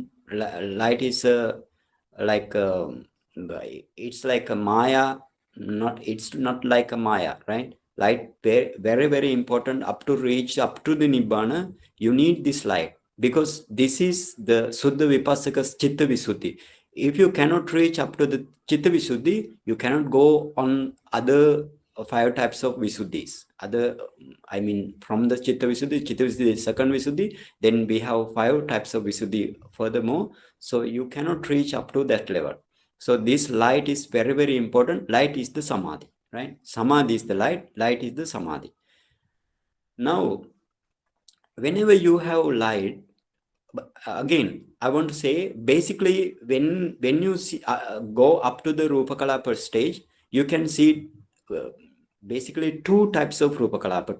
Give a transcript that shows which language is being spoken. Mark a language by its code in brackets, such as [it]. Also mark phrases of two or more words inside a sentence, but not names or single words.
[en] Light is it's like a maya. It's not like a maya, right? Light very, very important. Up to the nibbana, you need this light, because this is the [pi] Suddha Vipassaka's chitta visuddhi. [en] If you cannot reach up to the [pi] chitta visuddhi, [en] you cannot go on other 5 types of visuddhis. From the [pi] chitta visuddhi [en] is second visuddhi, then we have 5 types of visuddhi furthermore. So you cannot reach up to that level. So this light is very, very important. Light is the samadhi, right? Samadhi is the light is the samadhi. Now, whenever you have light, again, I want to say, basically, when you see, go up to the rūpakalāpa stage, you can see basically 2 types of rūpakalāpa.